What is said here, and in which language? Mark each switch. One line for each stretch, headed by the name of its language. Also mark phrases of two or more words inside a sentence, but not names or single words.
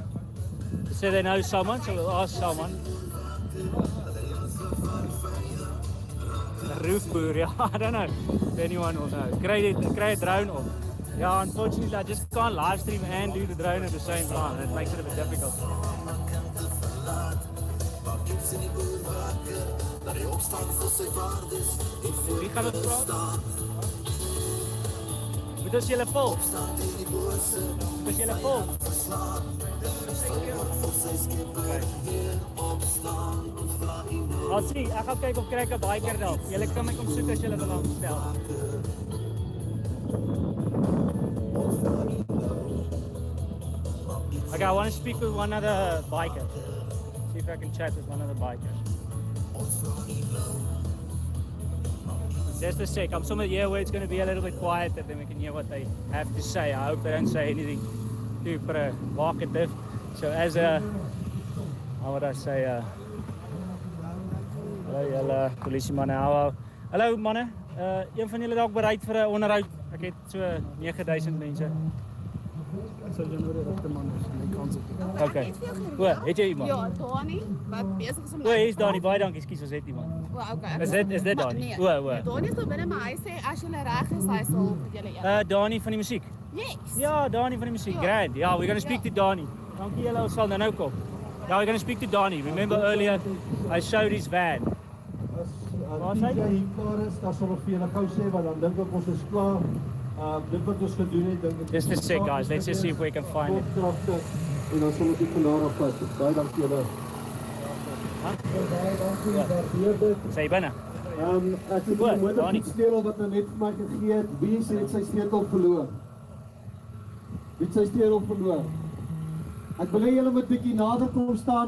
English: They say they know someone, so we'll ask someone. The roof boer, yeah, I don't know if anyone will know.
Afrikaans: Kry a drone op.
English: Yeah, unfortunately, I just can't live stream and do the drone at the same time. That makes it a bit difficult.
Afrikaans: Wie gaan we praten? Moet ons julle volg? Moet ons julle volg?
English: I'll see,
Afrikaans: ek gaan kyk of kry ek 'n biker daar. Julle kan my kom soek as julle belangstel.
English: Okay, I want to speak with one other biker. See if I can chat with one of the bikers. Just a sec, I'm somewhere here where it's going to be a little bit quieter, then we can hear what they have to say. I hope they don't say anything too provocative. So as a, how would I say,
Afrikaans: hallo julle polisiemanne, hallo manne, een van julle dalk bereid vir 'n onderhoud? Ek het so 9000 mense. So jy nou die regte man is, jy kan se. Okay. O, het jy iemand? Ja, Dani, wat besig is om O, hier's Dani, baie dankie, skus ons het iemand. O, okay. Is dit Dani? Nee, O. Dani is daar binne, maar hy sê as jy reg is, hy sal vir julle een. Dani van die musiek. Yes. Ja, Dani van die musiek. Ja. Grand.
English: Yeah, we're going to speak to Dani.
Afrikaans: Dankie julle, ons sal nou kom.
English: Yeah, we're going to speak to Dani. Remember earlier I showed his van.
Afrikaans: As jy hier klaar is, dan sal ek vir julle gou sê wat dan dink ek ons is klaar. Dit wat ons gedoen het, dink ek.
English: Just a sec, guys. Let's just see if we can find it.
Afrikaans: En dan sal ek dit vandaar af vat. Baie dankie julle. Baie dankie daardeur. Sê binne. Ek het 'n mooi sleutel wat nou net vir my gegee het. Wie het sy sleutel verloor? Wie het sy sleutel verloor? Ek wil hê julle moet bietjie nader kom staan.